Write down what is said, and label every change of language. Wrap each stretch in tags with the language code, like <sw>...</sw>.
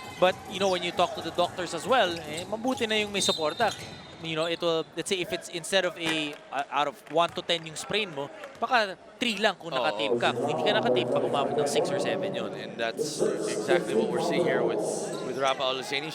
<en>But, when you talk to the doctors as well,</en> <tl>mabuti na yung may suporta.</tl> <en>It will, let's say, if it's instead of out of 1 to 10</en> <tl>yung sprain mo, baka 3 lang kung nakatape ka. Kung hindi ka nakatape, baka umabot ng 6 or 7 yun.</tl> <en>And that's exactly what we're seeing here with Raba Oluseni.</en>